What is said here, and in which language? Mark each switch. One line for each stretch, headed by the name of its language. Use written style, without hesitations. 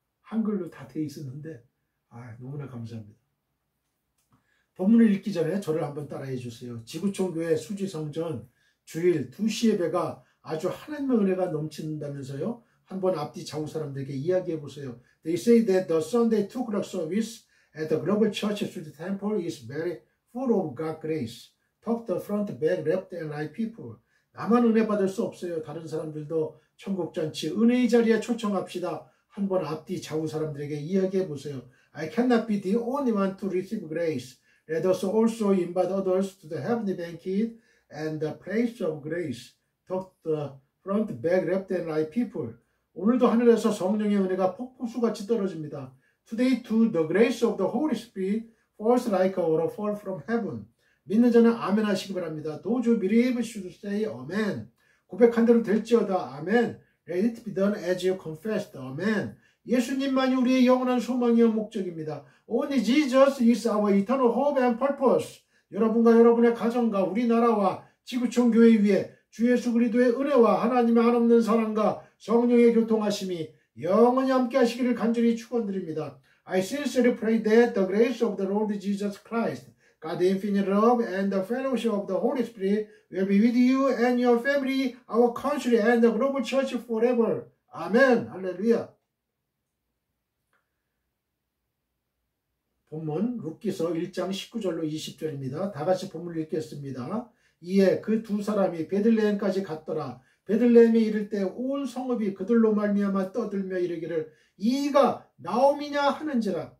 Korean: 한글로 다 돼 있었는데 너무나 감사합니다. 본문을 읽기 전에 저를 한번 따라해 주세요. 지구촌교회 수지성전 주일 2시 예배가 아주 하나님의 은혜가 넘친다면서요. 한번 앞뒤 좌우 사람들에게 이야기해 보세요.
English: They say that the Sunday 2 o'clock service at the Global Church Street Temple is very full of God's grace. Top the front, back, left and right people.
Korean: 나만 은혜 받을 수 없어요. 다른 사람들도 천국잔치 은혜의 자리에 초청합시다. 한번 앞뒤 좌우 사람들에게 이야기해 보세요.
English: I cannot be the only one to receive grace. Let us also invite others to the heavenly banquet and the place of grace. Top the front, back, left and right people.
Korean: 오늘도 하늘에서 성령의 은혜가 폭포수같이 떨어집니다.
English: Today too the grace of the Holy Spirit falls like a waterfall from heaven.
Korean: 믿는 자는 아멘 하시기 바랍니다.
English: Those who believe should say amen.
Korean: 고백한 대로 될지어다. 아멘.
English: Let it be done as you confessed.
Korean: 아멘. 예수님만이 우리의 영원한 소망이요 목적입니다.
English: Only Jesus is our eternal hope and purpose.
Korean: 여러분과 여러분의 가정과 우리나라와 지구촌 교회 위에 주 예수 그리스도의 은혜와 하나님의 한없는 사랑과 성령의 교통하심이 영원히 함께 하시기를 간절히 축원드립니다.
English: I sincerely pray that the grace of the Lord Jesus Christ, God's infinite love and the fellowship of the Holy Spirit will be with you and your family, our country and the global church forever.
Korean: 아멘. 할렐루야. 본문 룻기서 1장 19절로 20절입니다. 다 같이 본문을 읽겠습니다. 이에 그 두 사람이 베들레헴까지 갔더라. 베들레헴에 이를 때 온 성읍이 그들로 말미암아 떠들며 이르기를 이가 나오미냐 하는지라.